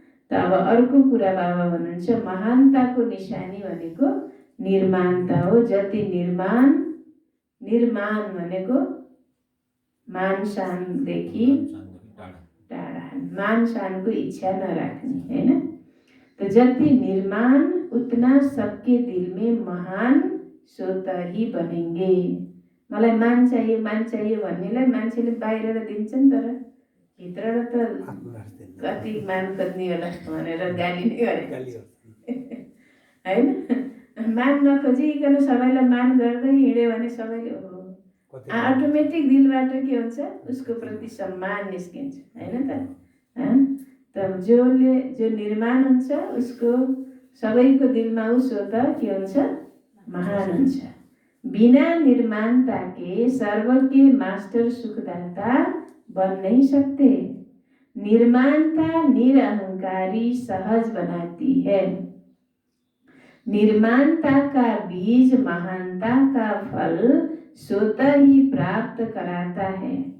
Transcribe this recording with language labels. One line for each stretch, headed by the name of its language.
Nepali: त अब अर्को कुरा बाबा भन्नुहुन्छ महानताको निशानी भनेको निर्माणता हो। जति निर्माण भनेको मानसानदेखि टाढा, मानसानको इच्छा नराख्ने हैन।
Hindi: तो जति निर्माण उतना सबके दिल में महान स्वतः ही बनेंगे।
Nepali: मलाई मान चाहिए भन्नेलाई मान्छेले बाहिर दिन्छ नि, तर भित्रबाट त कति मान खोज्ने होला भनेर गाली नै गरे हैन। मान नखोजिकन सबैलाई मान गर्दै हिँड्यो भने सबैले अटोमेटिक दिलबाट के हुन्छ उसको प्रति सम्मान निस्किन्छ हैन त। तब जो निर्माण हुन्छ उसको सबैको दिलमा उस होता के हुन्छ महान हुन्छ।
Hindi: बिना निर्माणता के सर्व के मास्टर सुखदाता बन नहीं सकते। निर्माणता निरअहंकारी सहज बनाती है। निर्माणता का बीज महानता का फल स्वतः ही प्राप्त कराता है।